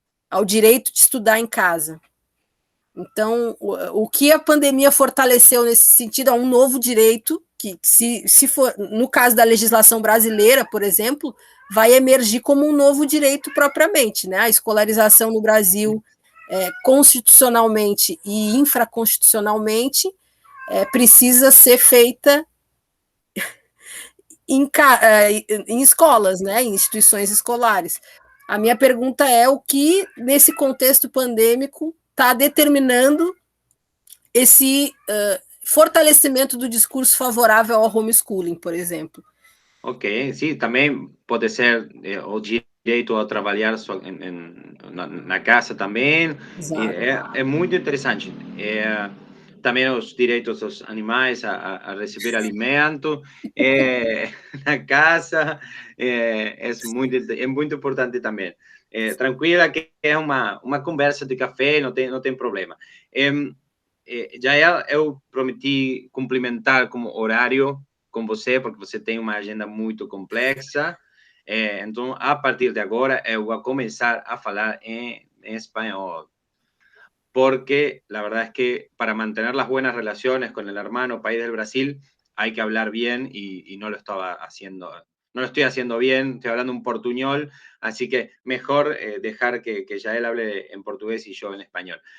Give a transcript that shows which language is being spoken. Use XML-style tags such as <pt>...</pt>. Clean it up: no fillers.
<pt>ao direito de estudar em casa. Então, o que a pandemia fortaleceu nesse sentido é um novo direito, que se for, no caso da legislação brasileira, por exemplo, vai emergir como um novo direito propriamente, né? A escolarização no Brasil, constitucionalmente e infraconstitucionalmente, precisa ser feita em escolas, né? Em instituições escolares. A minha pergunta é o que, nesse contexto pandêmico, está determinando esse fortalecimento do discurso favorável ao homeschooling, por exemplo. Ok,</pt> <es>sí, también puede ser</es> <pt>o direito a trabalhar na casa também. É muito interessante. Também os direitos dos animais a receber alimento na casa é muito importante também. Tranquila que é uma conversa de café, não tem problema. Já eu prometi cumprimentar como horário com você, porque você tem uma agenda muito complexa. Então, a partir de agora, eu vou começar a falar em espanhol.</pt> <es>Porque la verdad es que para mantener las buenas relaciones con el hermano país del Brasil, hay que hablar bien y no lo estaba haciendo. No lo estoy haciendo bien, estoy hablando un portuñol, así que mejor dejar que Yael hable en portugués y yo en español.</es>